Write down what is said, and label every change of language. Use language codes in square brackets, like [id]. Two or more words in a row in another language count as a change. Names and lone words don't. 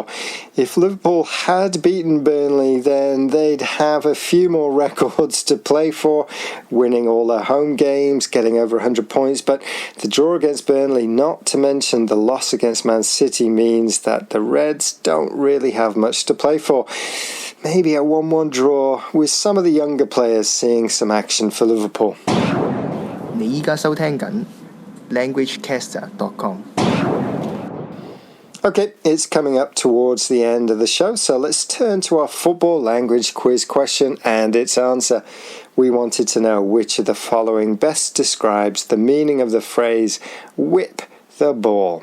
[en] If Liverpool had beaten Burnley, then they'd have a few more records to play for, winning all their home games, getting over 100 points. But the draw against Burnley, not to mention the loss against Man City, means that the Reds don't really have much to play for. Maybe a 1-1 draw with some of the younger players seeing some action for Liverpool. [yue] 你依家收聽緊 languagecaster.com。 [en] Okay, it's coming up towards the end of the show, so let's turn to our football language quiz question and its answer. We wanted to know which of the following best describes the meaning of the phrase whip the ball.